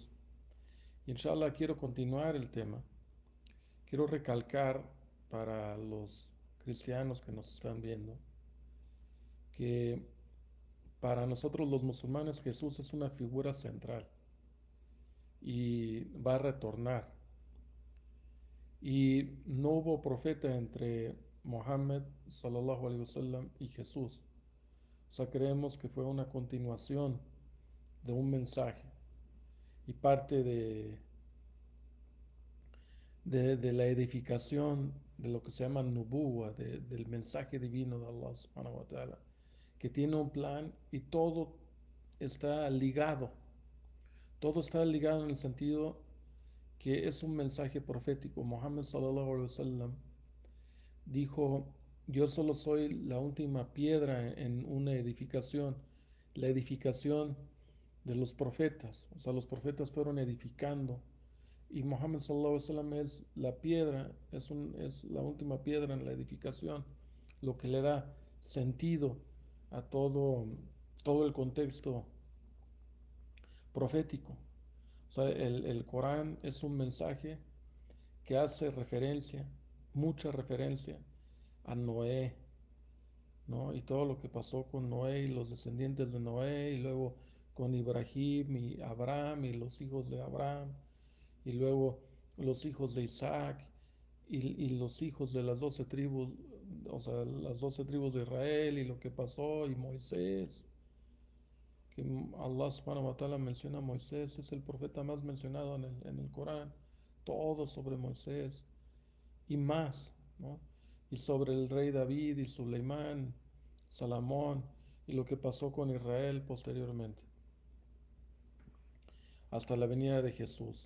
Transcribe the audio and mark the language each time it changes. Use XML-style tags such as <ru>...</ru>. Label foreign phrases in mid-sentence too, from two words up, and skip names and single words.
<es>Inshallah quiero continuar el tema. Quiero recalcar para los cristianos que nos están viendo que para nosotros los musulmanes Jesús es una figura central y va a retornar. Y no hubo profeta entre Mohammed</es> <ar>صلى الله عليه وسلم</ar> <es>y Jesús. O sea, creemos que fue una continuación de un mensaje y parte de la edificación de lo que se llama nubuwa, del mensaje divino de Allah</es> <ar>سبحانه وتعالى,</ar> <es>que tiene un plan y está ligado. Todo está ligado en el sentido que es un mensaje profético. Mohammed</es> <ar>صلى الله عليه وسلم</ar> <es>dijo, yo solo soy la última piedra en una edificación, la edificación de los profetas. O sea, los profetas fueron edificando y Mohammed</es> <ar>صلى الله عليه وسلم</ar> <es>es la piedra, es la última piedra en la edificación, lo que le da sentido a todo el contexto profético. O sea, el Corán es un mensaje que hace referencia, mucha referencia a Noé, ¿no? Y todo lo que pasó con Noé y los descendientes de Noé, y luego con Ibrahim y Abraham y los hijos de Abraham, y luego los hijos de Isaac y los hijos de las 12 tribus, o sea, las 12 tribus de Israel y lo que pasó, y Moisés, que Allah</es> <ar>سبحانه وتعالى</ar> <es>menciona a Moisés, es el profeta más mencionado en el Corán, todo sobre Moisés y más, ¿no? Y sobre el rey David y Suleimán, Salomón y lo que pasó con Israel posteriormente, hasta la venida de Jesús.</es>